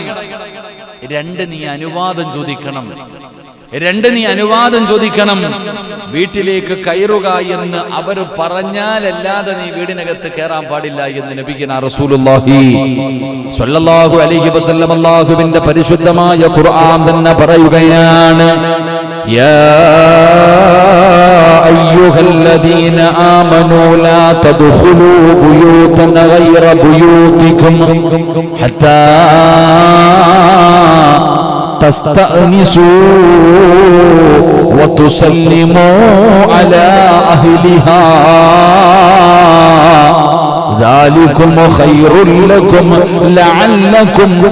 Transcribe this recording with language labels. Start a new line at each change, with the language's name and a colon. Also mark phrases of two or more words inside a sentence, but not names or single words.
Malayalam: 2, നീ അനുവാദം ചോദിക്കണം. വീട്ടിലേക്ക് കയറുക എന്ന് അവർ പറഞ്ഞാലല്ലാതെ നീ വീടിനകത്ത് കയറാൻ പാടില്ല എന്ന്
Arabic: نبينا رسول الله صلى الله عليه وسلم
Malayalam: അല്ലാഹുവിന്റെ പരിശുദ്ധമായ ഖുർആൻ തന്നെ പറയുകയാണ്, യാ
Arabic: أيها الذين آمنوا لا تدخلوا بيوتا غير بيوتكم حتى تستأنسوا وتسلموا على أهلها ذلكم خير لكم لعلكم